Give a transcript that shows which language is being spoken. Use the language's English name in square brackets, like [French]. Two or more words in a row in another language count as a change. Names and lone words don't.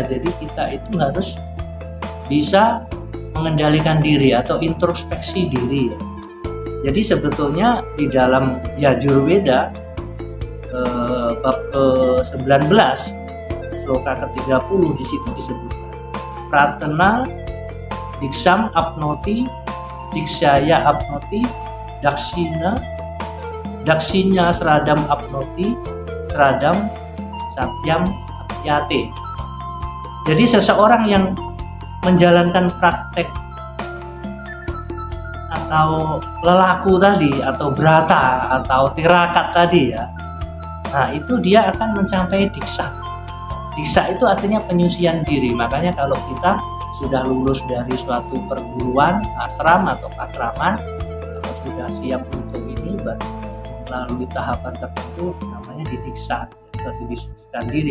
[Indonesian] Jadi kita itu harus bisa mengendalikan diri atau introspeksi diri ya. Jadi sebetulnya di dalam Yajurveda bab ke-19 sloka ke-30 di situ disebutkan [Sanskrit] Pratana Diksham Apnoti Dikshaya Apnoti Dakshinya Sradam Apnoti Sradam Satyam Apyate. [Indonesian] Jadi seseorang yang menjalankan praktek atau lelaku tadi atau brata atau tirakat tadi ya, nah itu dia akan mencapai diksa. Diksa itu artinya penyucian diri. Makanya kalau kita sudah lulus dari suatu perguruan, ashram atau kasraman, atau sudah siap untuk ini, baru melalui tahapan tertentu namanya didiksa atau disucikan diri.